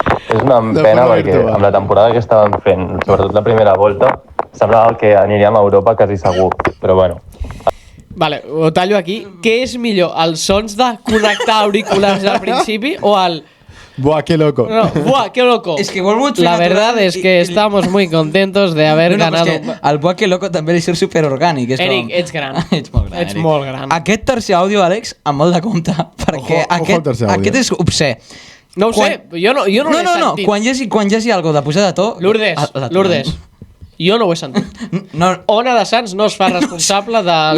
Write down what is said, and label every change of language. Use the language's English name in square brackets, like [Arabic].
[Catalan] És una pena perquè amb la temporada que estàvem fent, sobretot la primera volta, semblava que aniríem a Europa quasi segur, però bueno. Vale, ho tallo aquí. Què és millor, els sons de connectar auriculars al principi o el... [Spanish] Buah, qué loco. No, buah, qué loco. Es que vuelvo La verdad es que estamos muy contentos de haber ganado. [Catalan] Al [Spanish] buah, que loco [Catalan] també li surt superorgànic. Eric, ets gran. Ets molt gran, Ets molt gran. Aquest tercer àudio, Àlex, amb molt de compte, perquè aquest és obscè. No ho sé, jo no l'he sentit. No, quan hi hagi algo de pujar de to... Lourdes, jo no ho he sentit. Ona de Sants no es fa responsable del...